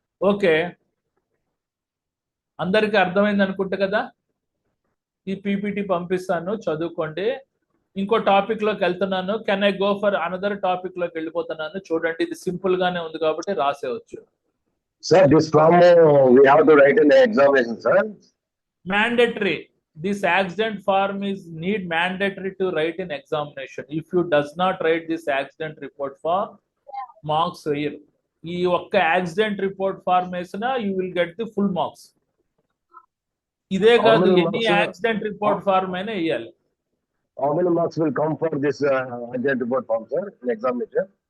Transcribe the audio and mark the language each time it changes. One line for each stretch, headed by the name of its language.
Telugu: Okay అందరికి అర్థమైంది అనుకుంటా కదా. ఈ పీపీటీ పంపిస్తాను, చదువుకోండి. ఇంకో టాపిక్ లోకి వెళ్తున్నాను.
English: can I go for another topic
Telugu: లోకి వెళ్ళిపోతున్నాను. చూడండి ఇది సింపుల్ గానే ఉంది కాబట్టి రాసేవచ్చు.
English: Sir, this form we have to write in the examination, sir. Mandatory. This accident form is need mandatory to write in examination. If you does not write this accident report form, marks
Telugu: వేయరు. ఈ ఒక్క accident report form వేసినా
English: You will get the full marks.
Telugu: ఇదే కాదు ఎన్ని accident report form అయినా వేయాలి.
English: How many marks will come for this accident report form, sir, in examination?